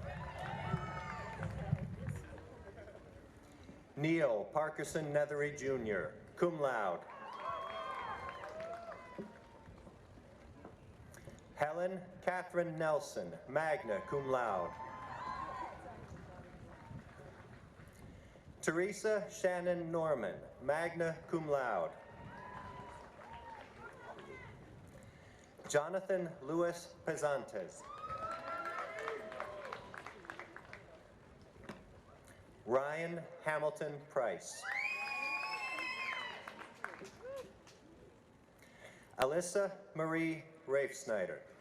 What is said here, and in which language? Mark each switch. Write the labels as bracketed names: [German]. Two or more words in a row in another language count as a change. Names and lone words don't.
[English] Neil Parkerson Nethery Jr., [Latin] cum laude. [English] Helen Catherine Nelson, [Latin] magna cum laude. [English] Teresa Shannon Norman, [Latin] magna cum laude. [English] Jonathan Luis Pesantes. Ryan Hamilton Price. Alyssa Marie Rafe Snyder.